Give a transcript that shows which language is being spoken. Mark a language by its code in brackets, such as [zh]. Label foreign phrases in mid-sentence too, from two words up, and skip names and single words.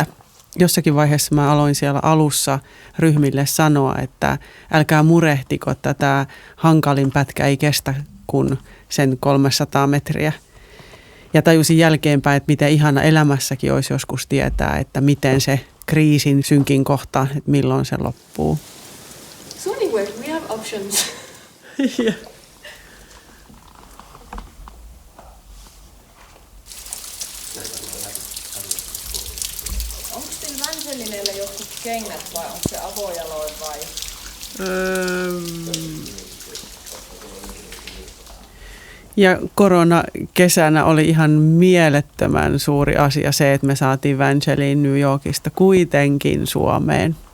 [fi] Jossakin vaiheessa mä aloin siellä alussa ryhmille sanoa, että älkää murehtiko, tätä hankalin pätkä ei kestä kuin sen 300 metriä. Ja tajusin jälkeenpäin, että miten ihana elämässäkin olisi joskus tietää, että miten se kriisin synkin kohta, että milloin se loppuu. [en] So anyway, we have options. Yeah. [fi] Onko teillä Vänselinellä jotkut kengät vai onko se avojaloin vai? Ja koronakesänä oli ihan mielettömän suuri asia se, että me saatiin Vangeline New Yorkista kuitenkin Suomeen.